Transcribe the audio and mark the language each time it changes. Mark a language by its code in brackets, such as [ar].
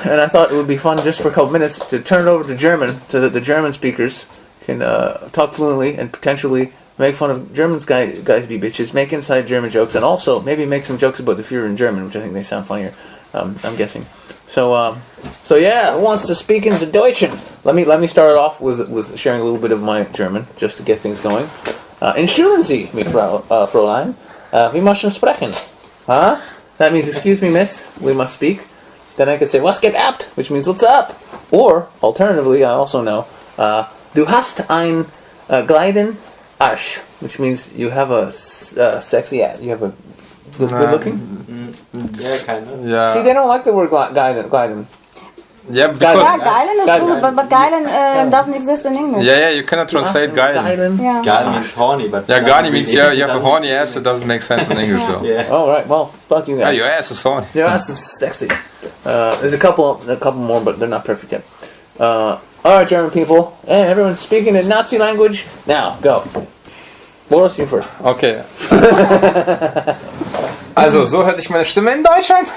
[en] And I thought it would be fun just for a couple minutes to turn it over to German so that the German speakers can talk fluently and potentially make fun of Germans guys be bitches, make inside German jokes, and also maybe make some jokes about the Führer in German, which I think they sound funnier. I'm guessing. So yeah, who wants to speak in the Deutschen? Let me start off with sharing a little bit of my German just to get things going. [de] Entschuldigen Sie mich, Fräulein. Wir möchten sprechen. Huh? [en] That means, excuse me, miss, we must speak. Then I could say, [de] was geht ab? [en] Which means, what's up? Or, alternatively, I also know, [de] du hast ein Gleiden Arsch, [en] which means you have a sexy ass. You have a good looking? Yeah, kind of. Yeah. See, they don't like the word Gleiden. Yeah, because Geilen is good, but Geilen doesn't exist in English. Yeah, you cannot translate Geilen. Yeah. Geilen means horny, but... Yeah, Geilen means you have a horny ass, it doesn't make sense in English though. Yeah. Oh, right, well, fuck you guys. Yeah, your ass is horny. Your ass is sexy. There's a couple more, but they're not perfect yet. Alright, German people. Hey, everyone's speaking in Nazi language. Now, go. Boris, you first. Okay. [de] Also, so hört sich meine Stimme in Deutschland?